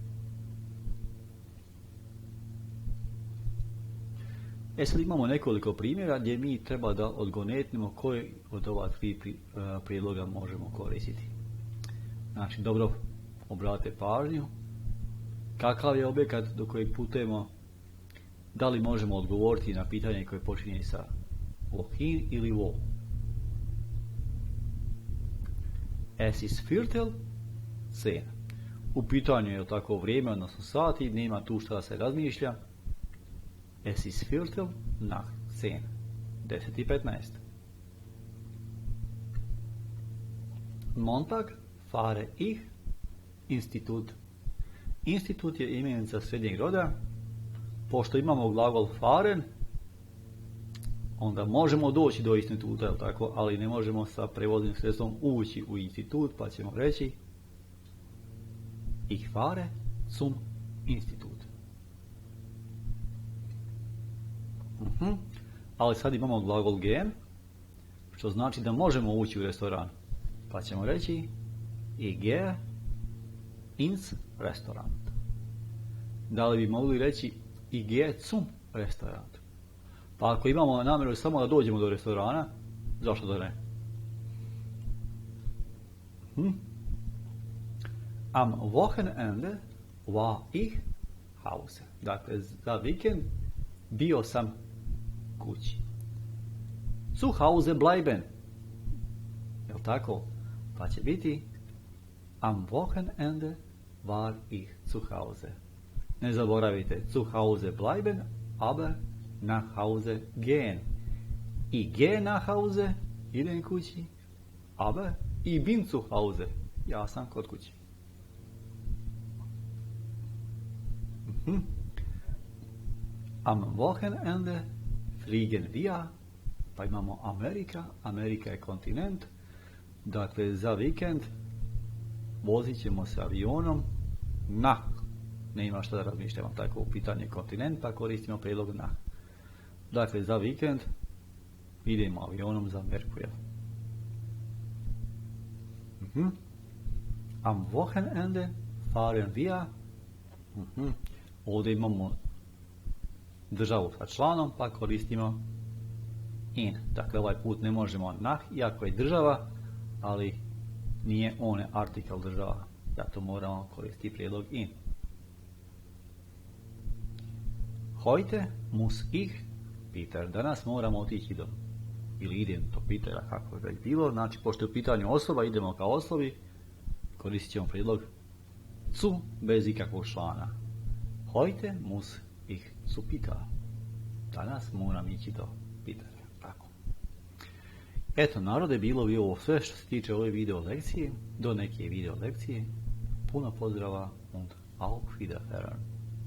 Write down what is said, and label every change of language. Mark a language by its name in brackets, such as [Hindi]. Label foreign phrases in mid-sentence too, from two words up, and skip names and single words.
[Bosnian] Sad imamo nekoliko primjera gdje mi treba da odgonetnemo koji od ova tri prijedloga možemo koristiti. Znači, dobro obratite pažnju. Kakav je objekat do kojeg putujemo? Da li možemo odgovoriti na pitanje koje počinje sa wohin ili wo? [German] Es ist Viertel 10. [Bosnian] U pitanju je tako vrijeme, odnosno sati, nema tu šta se razmišlja. [German] Es ist Viertel nach 10. 10:15. Montag fahre ich Institut. [Bosnian] Institut je imenica srednjeg roda. Pošto imamo glagol fahren, onda možemo doći do instituta, tako, ali ne možemo sa prevoznim sredstvom ući u institut, pa ćemo reći [German] ich fahre zum Institut. [Bosnian] Ali sad imamo glagol gehen, što znači da možemo ući u restoran, pa ćemo reći [German] ich gehe ins Restaurant. [Bosnian] Da li bi mogli reći [German] ich gehe zum Restaurant? [Bosnian] Pa ako imamo namjeru samo da dođemo do restorana, zašto da ne? [German] Am Wochenende war ich Hause. [Bosnian] Dakle, za vikend bio sam kući. [German] Zu Hause bleiben. [Bosnian] Jel tako? Pa će biti [German] am Wochenende war ich zu Hause. [Bosnian] Ne zaboravite, [German] zu Hause bleiben, aber nach Hause gehen. Ich gehe nach Hause, [Bosnian] idem kući, [German] aber ich bin zu Hause. [Bosnian] Ja sam kod kući. [German] Am Wochenende fliegen wir, [Bosnian] pa imamo Amerika, Amerika je kontinent, dakle za vikend vozit ćemo se avionom nach. Ne ima šta da razmišljamo tako u pitanje kontinent, pa koristimo prijedlog nach. Dakle, za vikend idemo avionom za Ameriku. [German] Am Wochenende fahren wir. [Bosnian] Ovdje imamo državu sa članom, pa koristimo in. Dakle, ovaj put ne možemo nach, iako je država, ali nije one artikal država. Zato moramo koristiti prijedlog in. [German] Heute muss ich Peter. [Bosnian] Danas moramo otići do, ili idem do Petera, kako je već bilo. Znači, pošto je u pitanju osoba, idemo kao osobi, koristit ćemo prijedlog zu bez ikakvog člana. [German] Heute muss ich zu Peter. [Bosnian] Danas moram ići do Petera. Tako. Eto, narode, bilo bi ovo sve što se tiče ove video lekcije. Do neke video lekcije. Puno pozdrava [German] und auf Wiederhören.